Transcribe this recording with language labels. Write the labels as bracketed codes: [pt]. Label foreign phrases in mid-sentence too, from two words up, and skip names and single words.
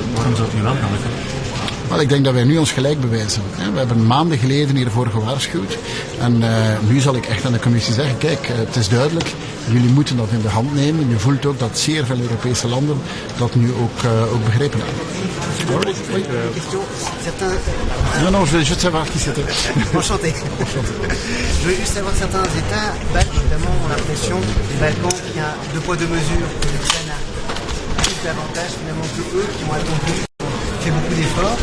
[nl] Waarom zou het nu wel gaan lukken? Wel, ik denk dat wij nu ons gelijk bewijzen. We hebben maanden geleden hiervoor gewaarschuwd. En nu zal ik echt aan de commissie zeggen, kijk, het is duidelijk, jullie moeten dat in de hand nemen. Je voelt ook dat zeer veel Europese landen dat nu ook begrepen hebben. [fr] Non, je veux juste savoir qui c'était. Enchanté. Je veux juste savoir certains États, évidemment, ont l'impression, les Balkans, qu'il y a deux poids, deux mesures, que l'Ukraine a plus d'avantages finalement que eux qui ont attendu, fait beaucoup d'efforts.